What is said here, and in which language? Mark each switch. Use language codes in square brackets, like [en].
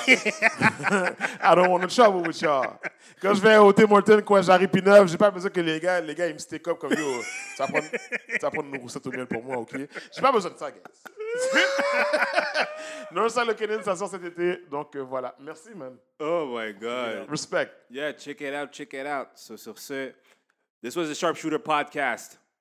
[en] I don't want no trouble with y'all. [fr] Quand je vais au Tim Hortons, quand j'arrive P9, j'ai pas besoin que les gars ils me [en] stick up [fr] comme yo. Ça va prendre une roussette au miel pour moi, ok? J'ai pas besoin de ça, guys. Northside Looking In, ça sort cet été. Donc voilà. Merci, man. [en] oh my God. [fr] Respect. [en] Yeah, check it out, check it out. So, [fr] sur ce, [en] this was the Sharpshooter Podcast.